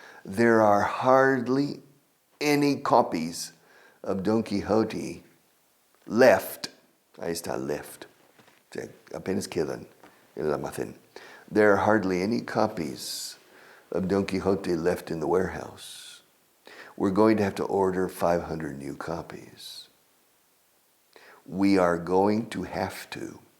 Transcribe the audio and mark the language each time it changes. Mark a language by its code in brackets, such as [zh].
[en] There are hardly any copies of Don Quixote left. [es] Ahí está, left. O sea, apenas quedan en el almacén. [en] There are hardly any copies of Don Quixote left in the warehouse. We're going to have to order 500 new copies. We are going to have to.